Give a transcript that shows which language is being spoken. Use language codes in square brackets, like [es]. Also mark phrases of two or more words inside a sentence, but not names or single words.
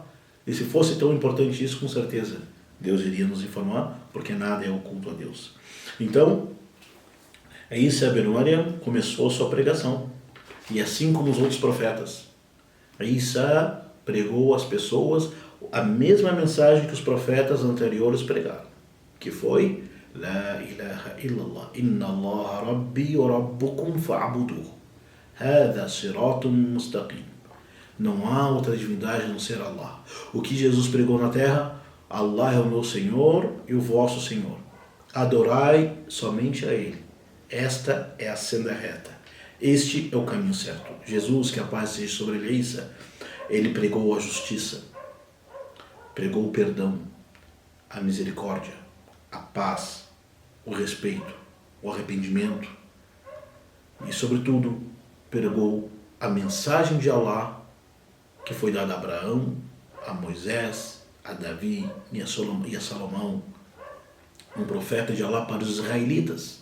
[pt] E se fosse tão importante isso, com certeza Deus iria nos informar, porque nada é oculto a Deus. Então, Isa ibn Maryam começou sua pregação. E assim como os outros profetas, Isa pregou às pessoas a mesma mensagem que os profetas anteriores pregaram, que foi: [ar] لا إله إلا الله. إن الله ربي وربكم فاعبدوه. هذا صراط مستقيم. [pt] Não há outra divindade a não ser Allah. O que Jesus pregou na terra? Allah é o meu Senhor e o vosso Senhor. Adorai somente a Ele. Esta é a senda reta. Este é o caminho certo. Jesus, que a paz seja sobre ele, ele pregou a justiça, pregou o perdão, a misericórdia, a paz, o respeito, o arrependimento e, sobretudo, pregou a mensagem de Allah que foi dada a Abraão, a Moisés, a Davi e a Salomão, um profeta de Allah para os israelitas.